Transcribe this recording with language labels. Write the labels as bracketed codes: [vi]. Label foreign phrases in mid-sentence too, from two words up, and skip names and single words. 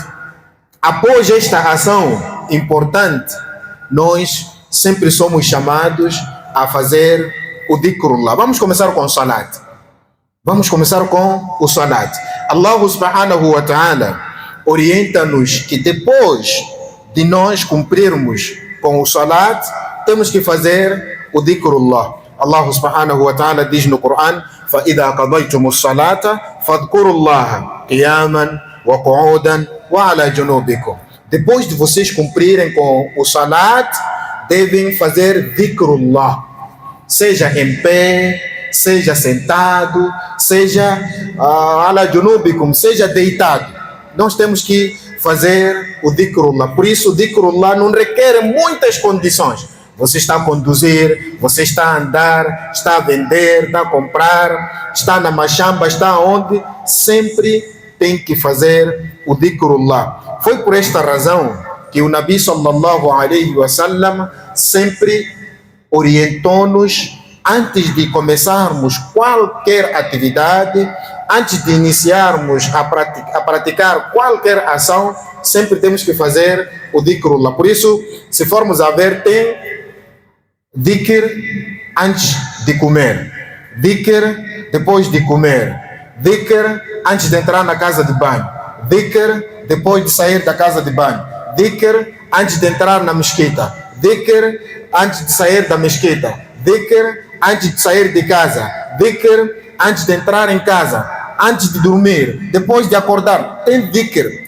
[pt] Após esta ação importante, nós sempre somos chamados a fazer o dhikrullah. Vamos começar com o salat. Vamos começar com o salat. [ar] الله سبحانه وتعالى [pt] orienta-nos que depois de nós cumprirmos com o salat, temos que fazer o dhikrullah. [ar] الله سبحانه وتعالى [pt] diz no Coran: [ar] فَإِذَا قَضَيْتُمُ الصَّلَاةَ فَاذْكُرُوا اللَّهَ قِيَامًا وَقُعُودًا وَعَلَى جُنُوبِكُمْ. [pt] Depois de vocês cumprirem com o salat, devem fazer dhikrullah, seja em pé, seja sentado, seja [ar] على جنوبكم, [pt] seja deitado. Nós temos que fazer o dhikrullah. Por isso o dhikrullah não requer muitas condições. Você está a conduzir, você está a andar, está a vender, está a comprar, está na machamba, está onde, sempre tem que fazer o dhikrullah. Foi por esta razão que o Nabi [ar] صلى الله عليه وسلم [pt] sempre orientou-nos, antes de começarmos qualquer atividade, antes de iniciarmos a praticar qualquer ação, sempre temos que fazer o dhikrullah. Por isso, se formos a ver, tem dhikr antes de comer, dhikr depois de comer, dhikr antes de entrar na casa de banho, dhikr depois de sair da casa de banho, dhikr antes de entrar na mesquita, dhikr antes de sair da mesquita, dhikr antes de sair de casa, dhikr antes de entrar em casa, antes de dormir, depois de acordar, tem dhikr.